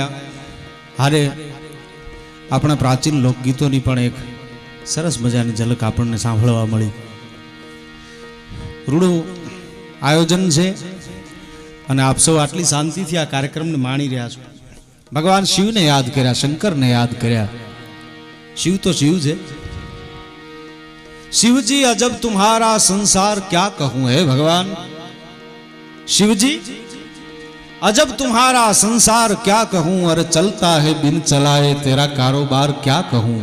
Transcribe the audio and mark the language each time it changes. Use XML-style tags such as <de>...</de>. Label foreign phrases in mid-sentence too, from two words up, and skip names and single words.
<gu>હારે આપણા પ્રાચીન લોકગીતોની પણ એક સરસ મજાની ઝલક આપણને સાંભળવા મળી. રૂડું આયોજન છે અને આપ સૌ આટલી શાંતિથી આ કાર્યક્રમને માણી રહ્યા છો. ભગવાન શિવને યાદ કર્યા, શંકરને યાદ કર્યા. शिव तो शिव છે.</gu> <hi>शिव जी अजब तुम्हारा संसार क्या कहूं है भगवान. शिव जी अजब तुम्हारा संसार क्या कहूं, और चलता है बिन चलाए तेरा कारोबार क्या कहूं.</hi>